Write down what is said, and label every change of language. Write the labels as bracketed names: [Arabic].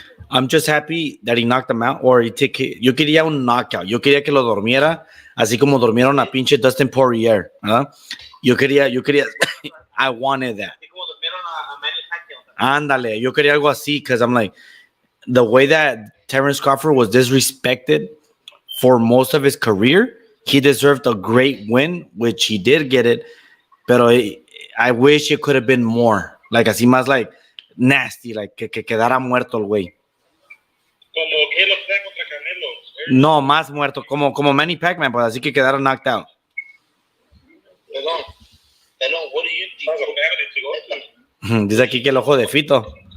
[English] I'm just happy that he knocked him out, or [Spanish] yo quería un knockout. Yo quería que lo dormiera, así como durmieron a pinche Dustin Poirier, ¿verdad? Yo quería, [English] I wanted that. [Spanish] Ándale, yo quería algo así, [English] because I'm like, the way that Terrence Crawford was disrespected for most of his career, he deserved a great win, which he did get it. [Spanish] Pero [English] I wish it could have been more. [Spanish] Like, así más like nasty, like que quedara muerto el güey. Como que lo trae contra Canelo. No, más muerto, como Manny Pacman, pues así que quedara knocked out. [English] Pelón, what do you think? [Spanish] Vamos a pegarle, chico. Dice aquí que el ojo de Fito.